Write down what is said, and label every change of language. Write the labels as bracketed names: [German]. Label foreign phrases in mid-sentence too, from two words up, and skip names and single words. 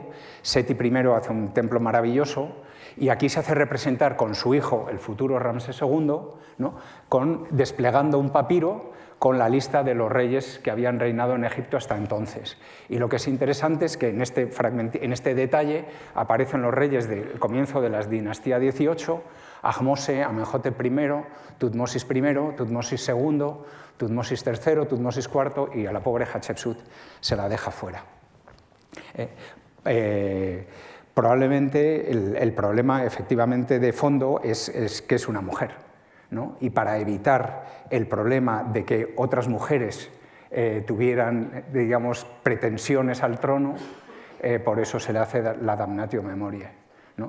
[Spanish] Seti I hace un templo maravilloso, y aquí se hace representar con su hijo, el futuro Ramsés II, ¿no? Desplegando un papiro con la lista de los reyes que habían reinado en Egipto hasta entonces. Y lo que es interesante es que en este detalle aparecen los reyes del comienzo de la dinastía XVIII, Ahmose, Amenhotep I, Tutmosis I, Tutmosis II, Tutmosis III, Tutmosis IV, y a la pobre Hatshepsut se la deja fuera. Probablemente el problema efectivamente de fondo es que es una mujer, ¿no? Y para evitar el problema de que otras mujeres tuvieran, digamos, pretensiones al trono, por eso se le hace la [Latin] damnatio memoriae, [Spanish] ¿no?